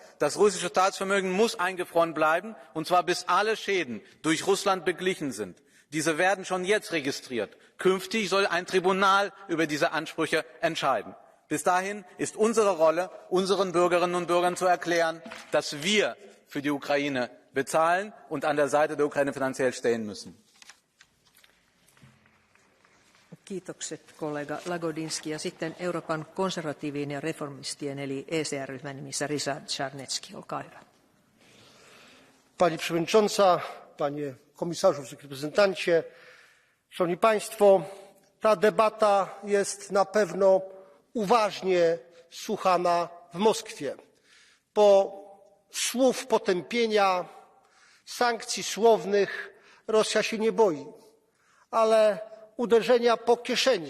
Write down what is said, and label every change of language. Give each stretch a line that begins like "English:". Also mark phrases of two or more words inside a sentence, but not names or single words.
German: Das russische Staatsvermögen muss eingefroren bleiben, und zwar bis alle Schäden durch Russland beglichen sind. Diese werden schon jetzt registriert. Künftig soll ein Tribunal über diese Ansprüche entscheiden. Bis dahin ist unsere Rolle, unseren Bürgerinnen und Bürgern zu erklären, dass wir für die Ukraine bezahlen und an der Seite der Ukraine finanziell stehen müssen.
Finnish: Kiitokset kollega Lagodinsky ja sitten Euroopan konservatiivien ja reformistien eli ECR-ryhmän nimissä Ryszard Czarnecki, olkaa hyvä.
Polish: Pani Przewodnicząca, Panie Komisarzu, Reprezentancie, Szanowni Państwo, ta debata jest na pewno uważnie słuchana w Moskwie. Po słów potępienia, sankcji słownych Rosja się nie boi, ale uderzenia po kieszeni.